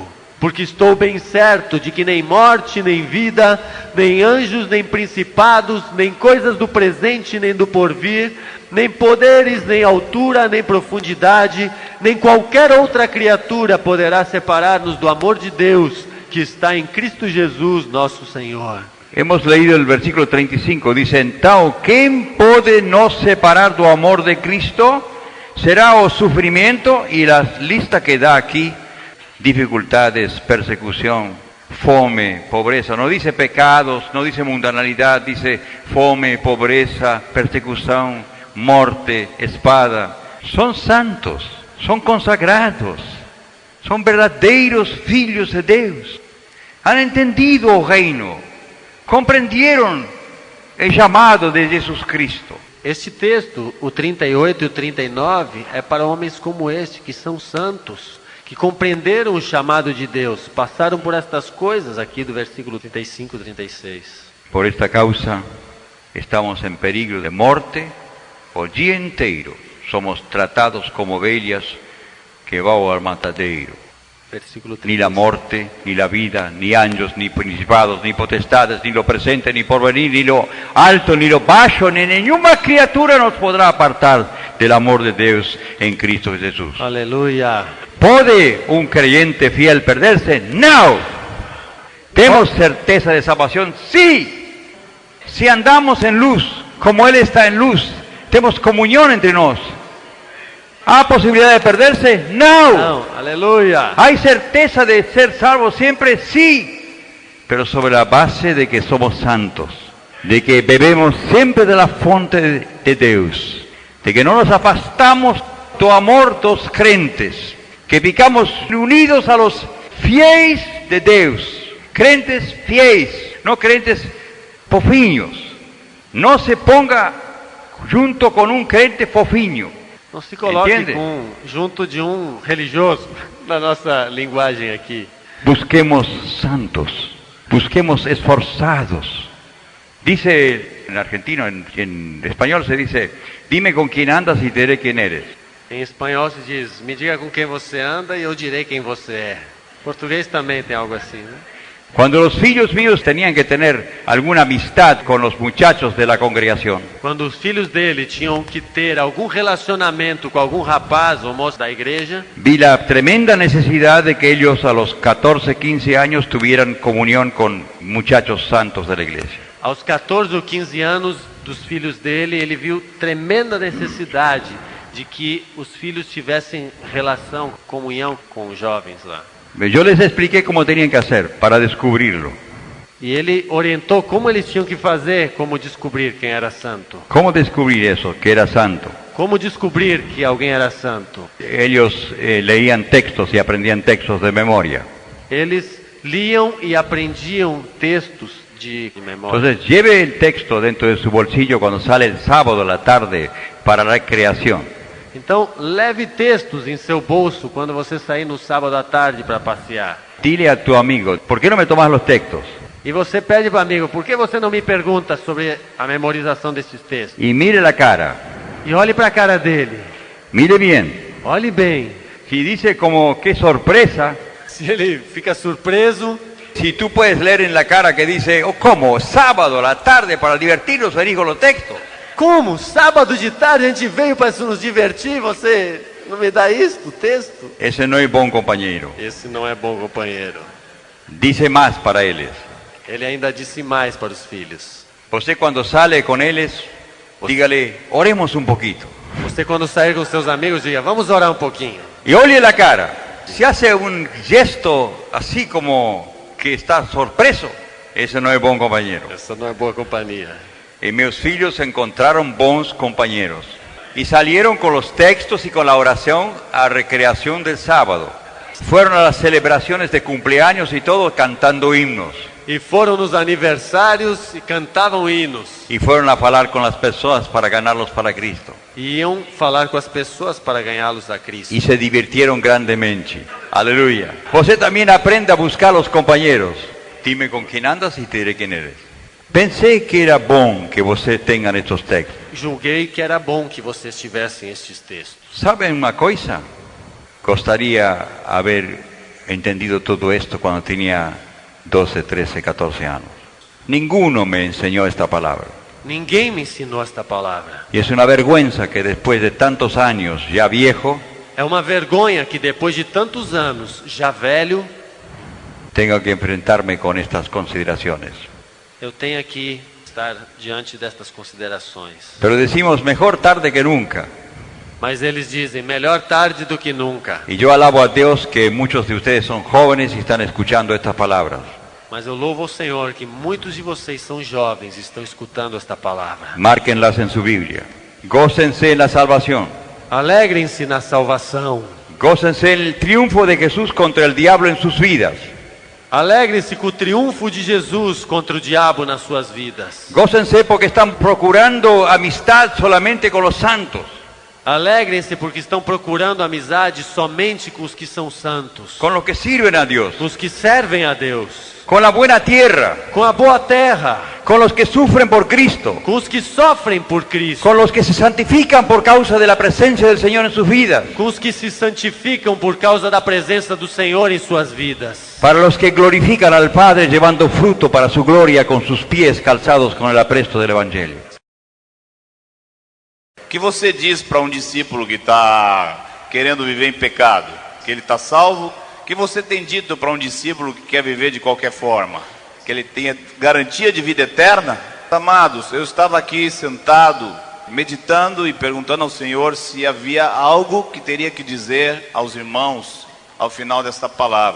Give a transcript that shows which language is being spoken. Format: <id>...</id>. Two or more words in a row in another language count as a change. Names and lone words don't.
<pt>Porque estou bem certo de que nem morte, nem vida, nem anjos, nem principados, nem coisas do presente, nem do porvir, nem poderes, nem altura, nem profundidade, nem qualquer outra criatura poderá separar-nos do amor de Deus, que está em Cristo Jesus, nosso Senhor.</pt> <es>Hemos leído el versículo 35, dice, então, ¿quién puede nos</es> <pt>separar do amor</pt> <es>de Cristo? Será o sufrimiento, y la lista que da aquí, dificultades, persecución, fome, pobreza. No dice pecados, no dice mundanalidad, dice fome, pobreza, persecución, muerte, espada. Son santos, son consagrados, son</es> <pt>verdadeiros filhos de Deus.</pt> <es>Han entendido</es> <pt>o reino, compreenderam o chamado de Jesus Cristo. Este texto, o 38 e o 39, é para homens como este, que são santos, que compreenderam o chamado de Deus, passaram por estas coisas aqui do versículo 35 e 36.</pt> <es>Por esta causa estamos en peligro de muerte</es> <pt>o día inteiro. Somos tratados como ovelhas que vão al matadeiro. Versículo 36.</pt> <es>Ni la muerte, ni la vida, ni anjos, ni principados, ni potestades, ni lo presente, ni porvenir, ni lo alto, ni lo bajo, ni ninguna criatura nos podrá apartar del amor de Deus en Cristo Jesús.</es> <pt>Aleluia.</pt> <es>¿Pode un creyente fiel perderse? No. ¿Tenemos certeza de salvación? Sí. Si andamos en luz, como Él está en luz, tenemos comunión entre nosotros. ¿Hay posibilidad de perderse? No.</es> <pt>Não, aleluia.</pt> <es>¿Hay certeza de ser salvos siempre? Sí. Pero sobre la base de que somos santos, de que bebemos siempre de la fuente de Dios, de que no</es> <pt>nos afastamos do amor dos crentes, que ficamos unidos</pt> <es>a los fiéis de Deus,</es> <pt>crentes fiéis,</pt> <es>no</es> <pt>crentes fofinhos.</pt> <es>No se ponga junto con un</es> <pt>crente fofinho. Não se coloque Entende? junto de um religioso, na nossa linguagem aqui.</pt> <es>Busquemos santos, busquemos esforzados. Dice en argentino, en español se dice, dime con quién andas y te diré quién eres.</es> <pt>Em espanhol se diz, me diga com quem você anda e eu direi quem você é. Em português também tem algo assim, né?</pt> <es>Cuando los filhos míos tenían que tener alguna amistad con los muchachos de la congregación,</es> <pt>Quando os filhos dele tinham que ter algum relacionamento com algum rapaz ou moço da igreja,</pt> <es>vi la tremenda necesidad de que ellos a los 14, 15 años tuvieran comunión con muchachos santos de la iglesia.</es> <pt>aos 14 ou 15 anos dos filhos dele, ele viu tremenda necessidade de que os filhos tivessem relação, comunhão com os jovens lá.</pt> <es>Yo les expliqué cómo tenían que hacer para descubrirlo.</es> <pt>E ele orientou como eles tinham que fazer, como descobrir quem era santo.</pt> <es>¿Cómo descubrir eso, que era santo?</es> <pt>Como descobrir que alguém era santo.</pt> <es>Ellos leían textos y aprendían textos de memoria.</es> <pt>Eles liam e aprendiam textos de memória.</pt> <es>Entonces lleve el texto dentro de su bolsillo cuando sale el sábado a la tarde para la recreación.</es> <pt>Então, leve textos em seu bolso quando você sair no sábado à tarde para passear.</pt> <es>Dile a tu amigo, ¿por qué no me tomas los textos?</es> <pt>E você pede para o amigo, por que você não me pergunta sobre a memorização desses textos?</pt> <es>Y mire la cara,</es> <pt>E olhe para a cara dele.</pt> <es>mire bien.</es> <pt>Olhe bem.</pt> <es>Y dice como, qué sorpresa,</es> <pt>Se ele fica surpreso,</pt> <es>si tú puedes leer en la cara que dice, oh, ¿cómo? Sábado a la tarde para divertirnos, venir con los textos.</es> <pt>como? Sábado de tarde a gente veio para nos divertir, você não me dá isto, texto?</pt> <es>Ese no es buen compañero.</es> <pt>Esse não é bom companheiro.</pt> <es>Dice más para ellos.</es> <pt>Ele ainda disse mais para os filhos.</pt> <es>Usted cuando sale con ellos, dígale, oremos un poquito.</es> <pt>Você quando sair com seus amigos, diga, vamos orar um pouquinho.</pt> <es>Y oye la cara. Si hace un gesto así como que está sorpreso, ese no es buen compañero.</es> <pt>Essa não é boa companhia.</pt> <es>Y mis hijos encontraron bons compañeros. Y salieron con los textos y con la oración a recreación del sábado. Fueron a las celebraciones de cumpleaños y todo cantando himnos.</es> <pt>E foram nos aniversários e cantavam hinos.</pt> <es>Y fueron a hablar con las personas para ganarlos para Cristo.</es> <pt>E iam falar com as pessoas para ganhá-los a Cristo.</pt> <es>Y se divirtieron grandemente. Aleluya. Usted también aprende a buscar los compañeros. Dime con quién andas y te diré quién eres.</es> <pt>Pensei que era bom que você tenha estes textos. Julguei que era bom que vocês tivessem estes textos.</pt> <es>¿Saben una cosa? Gostaria haber entendido todo esto cuando tenía 12, 13, 14 años. Ninguno me enseñó esta palabra.</es> <pt>Ninguém me ensinou esta palavra.</pt> <es>Y es una vergüenza que después de tantos años, ya viejo,</es> <pt>É uma vergonha que depois de tantos anos, já velho,</pt> <es>tenga que enfrentarme con estas consideraciones.</es> <pt>eu tenho que estar diante destas considerações.</pt> <es>Pero decimos mejor tarde que nunca.</es> <pt>Mas eles dizem, melhor tarde do que nunca.</pt> <es>Y yo alabo a Dios que muchos de ustedes son jóvenes y están escuchando estas palabras.</es> <pt>Mas eu louvo ao Senhor que muitos de vocês são jovens e estão escutando esta palavra.</pt> <es>Márquenlas en su Biblia. Gócense en la salvación.</es> <pt>Alegrem-se na salvação.</pt> <es>Gócense en el triunfo de Jesús contra el diablo en sus vidas.</es> <pt>Alegrem-se com o triunfo de Jesus contra o diabo nas suas vidas.</pt> <es>Gócense porque están procurando amistad solamente con los santos.</es> <pt>Alegrem-se porque estão procurando amizade somente com os que são santos,</pt> <es>Con los que sirven a Dios.</es> <pt>com os que servem a Deus,</pt> <es>Con la buena tierra.</es> <pt>com a boa terra,</pt> <es>Con los que sufren por Cristo.</es> <pt>com os que sofrem por Cristo,</pt> <es>Con los que se santifican por causa de la presencia del Señor en sus vidas.</es> <pt>com os que se santificam por causa da presença do Senhor em suas vidas.</pt> <es>Para los que glorifican al Padre llevando fruto para su gloria con sus pies calzados con el apresto del Evangelio.</es> <pt>O que você diz para um discípulo que está querendo viver em pecado? Que ele está salvo? O que você tem dito para um discípulo que quer viver de qualquer forma? Que ele tenha garantia de vida eterna? Amados, eu estava aqui sentado, meditando e perguntando ao Senhor se havia algo que teria que dizer aos irmãos ao final desta palavra.</pt>